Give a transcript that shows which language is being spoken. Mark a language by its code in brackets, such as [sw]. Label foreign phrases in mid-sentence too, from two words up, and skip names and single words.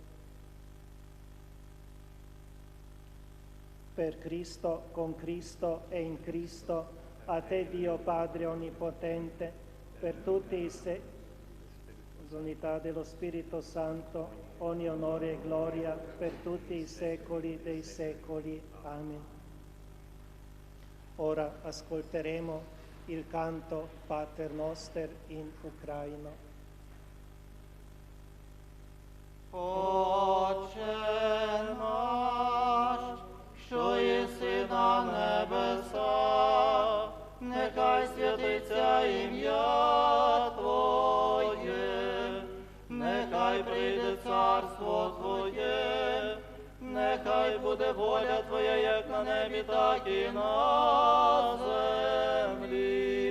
[it] Per Cristo, con Cristo e in Cristo, a te Dio Padre Onnipotente, per tutti i unità dello Spirito Santo, ogni onore e gloria per tutti i secoli dei secoli. Amen. Ora ascolteremo il canto Pater Noster in ucraino. [uk] Отче наш, що єси на небесах, нехай святиться ім'я Твоє, нехай прийде царство Твоє, нехай буде воля Твоя, як на небі, так і на землі.